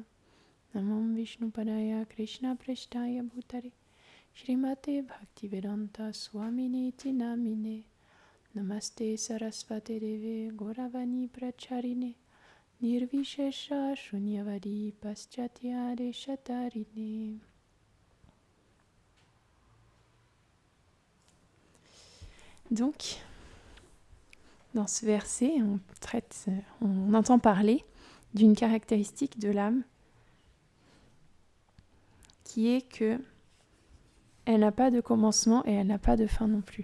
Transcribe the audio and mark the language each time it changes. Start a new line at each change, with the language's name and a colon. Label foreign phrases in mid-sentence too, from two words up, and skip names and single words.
Sanskrit: नमः विष्णुपादाय कृष्णप्रेष्ठाय भूतले श्रीमते भक्तिवेदान्त स्वामिन् इति नामिने. नमस्ते सारस्वते देवे गौरवाणी प्रचारिणे निर्विशेष शून्यवादि पाश्चात्य देशतारिणे.
French: Donc, dans ce verset, on entend parler d'une caractéristique de l'âme qui est que elle n'a pas de commencement et elle n'a pas de fin non plus.